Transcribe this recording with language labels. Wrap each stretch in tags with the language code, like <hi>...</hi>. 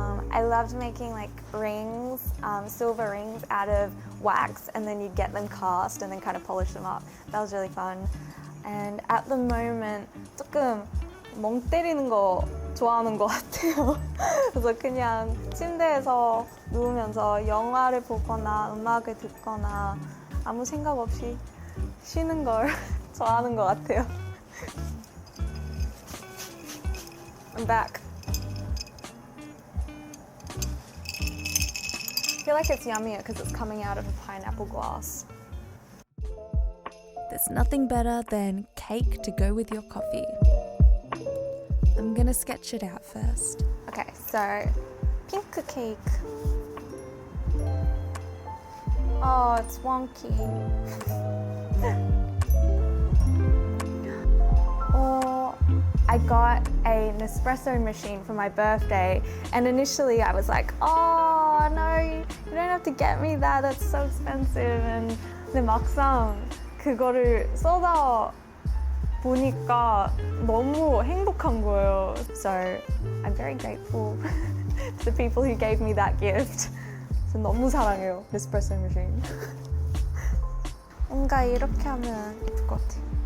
<en>I loved making like rings, silver rings out of wax, and then you'd get them cast and then kind of polish them up. That was really fun.</en> <ko>And at the moment 조금 멍 때리는 거 좋아하는 것 같아요. 그래서 그냥 침대에서 누우면서 영화를 보거나 음악을 듣거나 아무 생각 없이 쉬는 걸 좋아하는 것 같아요.</ko> <en>I'm back. I feel like it's yummier because it's coming out of a pineapple glass. There's nothing better than cake to go with your coffee. I'm gonna sketch it out first. Okay, so pink cake. Oh, it's wonky. Or I got an espresso machine for my birthday, and initially I was like, oh no, you don't have to get me that, that's so expensive.</en> <ko>And 근데 막상 그거를 쏟아 보니까 너무 행복한 거예요.</ko> <en>So I'm very grateful to the people who gave me that gift.</en> <ko>저 너무 사랑해요, espresso machine. 뭔가 이렇게 하면 예쁠 것 같아요.</ko>